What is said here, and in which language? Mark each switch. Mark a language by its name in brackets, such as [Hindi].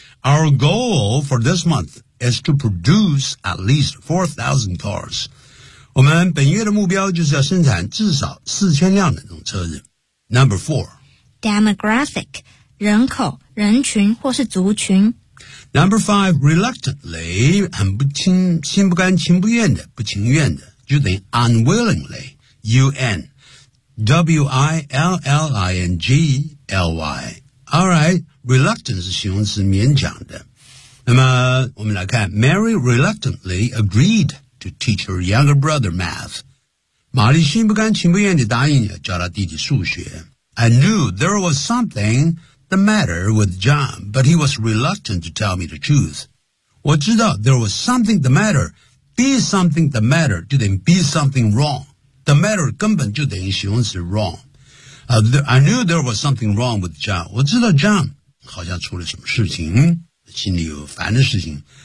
[English] Our goal for this month is to produce at least 4,000 cars。 [Chinese] 我们本月的目标就是要生产至少4000辆的这种车子。 [English] Number four， [Chinese] demographic， 人口、人群或是族群。 Number five， reluctantly， 很不情心不甘情不愿的，不情愿的，就等于 unwillingly， UN。willingly. All right, reluctant 是形容词，勉强的。 [English] 那么我们来看，Mary reluctantly agreed to teach her younger brother math. [Chinese] 玛丽心不甘情不愿地答应了教她弟弟数学。 [English] I knew there was something the matter with John, but he was reluctant to tell me the truth. 我知道 there was something the matter. Be something the matter 就等于 be something wrong. The matter 根本就等于形容词 wrong、I knew there was something wrong with John，我知道 John 好像出了什么事情，心里有烦的事情。